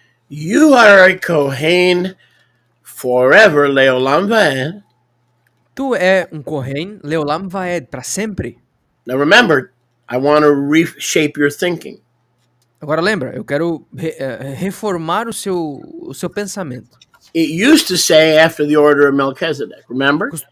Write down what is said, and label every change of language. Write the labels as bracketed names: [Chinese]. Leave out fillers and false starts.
[English] you are a Kohen forever, Leolam Vaed. [Portuguese] Tu é um Kohen, Leolam Vaed, para sempre. [English] Now remember, I want to reshape your thinking. [Portuguese] Agora lembra, eu quero reformar o seu pensamento. [English] It used to say after the order of Melchizedek, remember?